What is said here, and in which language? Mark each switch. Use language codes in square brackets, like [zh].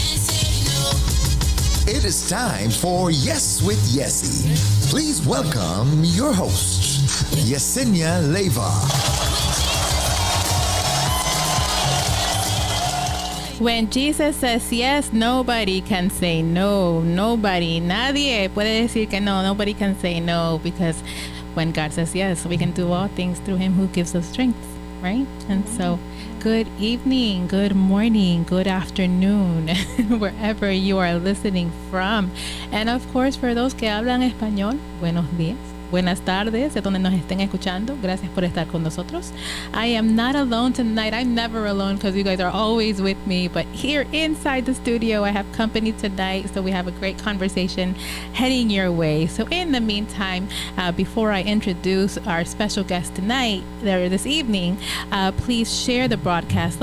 [en] It's time for Yes with Yessie. Please welcome your host, Yesenia Leyva. When Jesus says yes, nobody can say no. [es] Nobody, nadie puede decir que no. [en] Nobody can say no, because when God says yes, we can do all things through him who gives us strength, right? And so, good evening, good morning, good afternoon, wherever you are listening from. And of course, for those [es] que hablan español, buenos días. Buenas tardes, de donde nos estén escuchando. Gracias por estar con nosotros. [en] I am not alone tonight. I'm never alone because you guys are always with me. But here inside the studio, I have company tonight. So we have a great conversation heading your way. So in the meantime, before I introduce our special guest tonight, this evening, please share the broadcast.